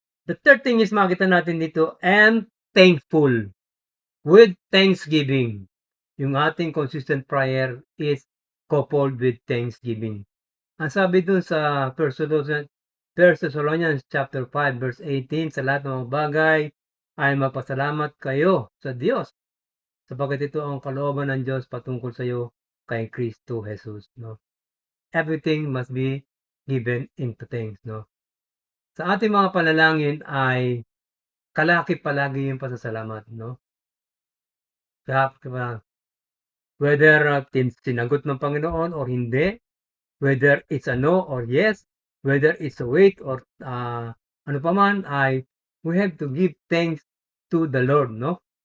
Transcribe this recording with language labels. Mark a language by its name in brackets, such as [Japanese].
[English] The third thing is [Filipino] makita natin dito, [English] and thankful. With thanksgiving. [Filipino] Yung ating [English] consistent prayer is coupled with thanksgiving. [Filipino] Ang sabi dun sa 1 Thessalonians chapter 5 verse 18, sa lahat ng mga bagay ay magpasalamat kayo sa Diyos, sapagkat ito ang kalooban ng Diyos patungkol sa iyo kay Kristo Jesus, no? [English] Everything must be given into thanks, no? [Filipino] Sa ating mga panalangin ay kalakip palagi yung pasasalamat, no? [English] whether [Filipino] sinagot ng Panginoon [English] or hindi, whether it's a no or yes, whether it's a wait or [Filipino] ano pa man, [English] ay we have to give thanks to the Lord, no?